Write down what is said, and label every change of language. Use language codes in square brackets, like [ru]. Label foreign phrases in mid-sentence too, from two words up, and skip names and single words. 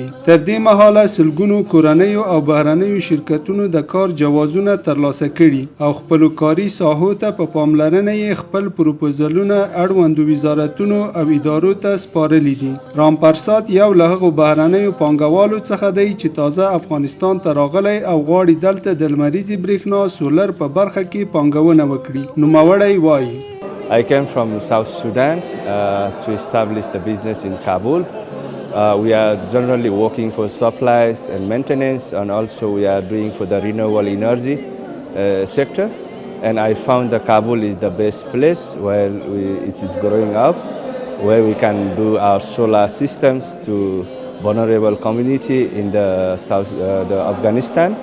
[ps] تر دې مهاله سلګونو کورنیو او بهرنیو شرکتونو د کار جوازونه ترلاسه کړي او خپلو کاري ساحو ته په پاملرنه یې خپل پروپوزلونه اړوندو وزارتونو او ادارو ته سپارلي دي. رامپرسات یو له هغو بهرنیو پانګوالو څخه دی چې تازه افغانستان ته راغلی او غواړي دلته د لمریزې برېښنا سولر په برخه کې پانګونه وکړي. [en] I came from South Sudan to establish the business in Kabul. We are generally working for supplies and maintenance, and also we are doing for the renewable energy sector. And I found that Kabul is the best place where it is growing up, where we can do our solar systems to vulnerable community in the South, the Afghanistan.